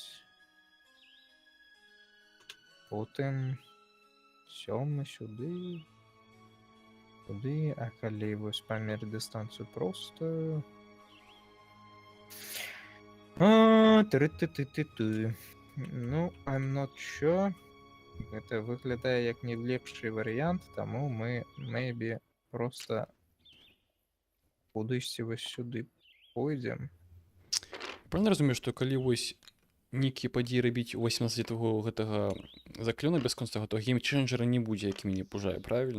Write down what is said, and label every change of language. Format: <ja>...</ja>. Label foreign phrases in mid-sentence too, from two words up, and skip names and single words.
<be>Потым 7 сюды. Туды, а калі вось памерць дыстанцыю простую. Ты. Ну,</be> <en>I'm not sure.</en> <be>Гэта выглядае як не лепшы варыянт, таму мы, maybe, просто кудысьці вось сюды пойдзем. Правильно разумею, што калі вось нейкія падзеі рабіць 18 гэтага заклёна бясконцага, то геймчэнджера не будзе, які мяне пужае, правильно?</be>